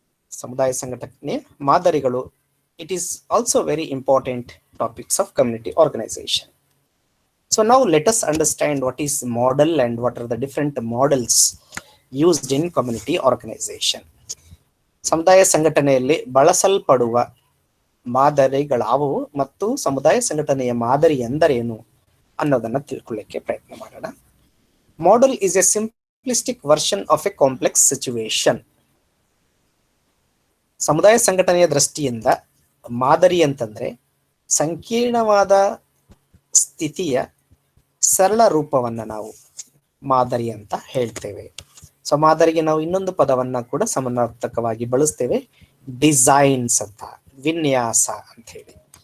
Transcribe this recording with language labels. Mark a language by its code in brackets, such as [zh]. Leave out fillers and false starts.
[en] ಸಮುದಾಯ ಸಂಘಟನೆಯ ಮಾದರಿಗಳು. It is also very important topics of community organization. So now let us understand what is model and what are the different models used in community organization. [kn] ಸಮುದಾಯ ಸಂಘಟನೆಯಲ್ಲಿ ಬಳಸಲ್ಪಡುವ ಮಾದರಿಗಳಾವುವು ಮತ್ತು ಸಮುದಾಯ ಸಂಘಟನೆಯ ಮಾದರಿ ಎಂದರೇನು ಅನ್ನೋದನ್ನ ತಿಳ್ಕೊಳ್ಳಿಕ್ಕೆ ಪ್ರಯತ್ನ ಮಾಡೋಣ. [en] Model is a simplistic version of a complex situation. [kn] ಸಮುದಾಯ ಸಂಘಟನೆಯ ದೃಷ್ಟಿಯಿಂದ ಮಾದರಿ ಅಂತಂದ್ರೆ ಸಂಕೀರ್ಣವಾದ ಸ್ಥಿತಿಯ ಸರಳ ರೂಪವನ್ನ ನಾವು ಮಾದರಿ ಅಂತ ಹೇಳ್ತೇವೆ. ಸೊ ಮಾದರಿಗೆ ನಾವು ಇನ್ನೊಂದು ಪದವನ್ನ ಕೂಡ ಸಮಾನಾರ್ಥಕವಾಗಿ ಬಳಸ್ತೇವೆ, ಡಿಸೈನ್ಸ್ ಅಂತ, ವಿನ್ಯಾಸ ಅಂತ ಹೇಳಿ.